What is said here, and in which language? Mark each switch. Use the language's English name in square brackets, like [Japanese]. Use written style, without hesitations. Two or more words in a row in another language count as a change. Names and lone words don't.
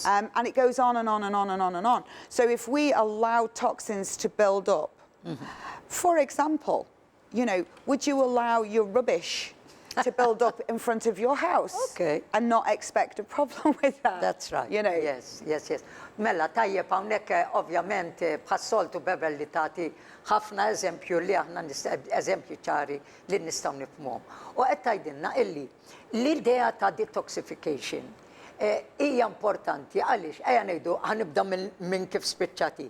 [English] And it goes on and on and on and on and on. So if we allow toxins to build up, for example, you know, would you allow your rubbish to build up in front of your house Okay. and not expect a problem with that. That's right. You know. Yes. [Maltese] Mela, tajjeb hawnhekk ovvjament bħas-soltu Beverly tagħti ħafna eżempju li aħna eżempju ċari li nistgħu nifhmuhom. U qed tgħidilna illi l-idea ta' detoxification hija importanti għaliex ejja ngħidu ħanibda minn kif spiċċati.